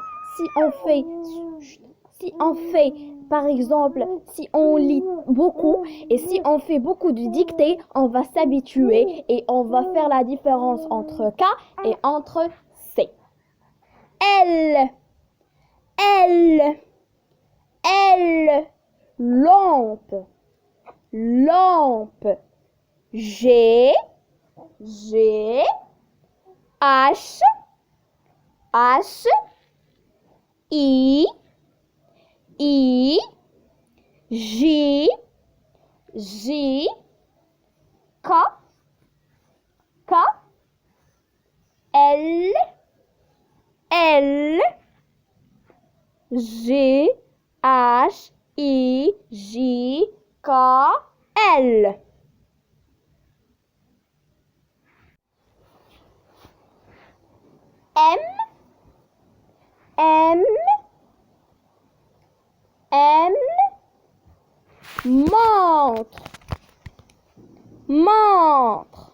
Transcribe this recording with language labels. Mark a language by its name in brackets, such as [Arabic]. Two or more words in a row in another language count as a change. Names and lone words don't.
[French] Si on fait, par exemple, si on lit beaucoup et si on fait beaucoup de dictées, on va s'habituer et on va faire la différence entre K et entre C. L, L, L, lampe, lampe. G, G, H, H, I, J, J, K, K, L, L, G, H, I, J, K, L. M, M, M, montre, montre.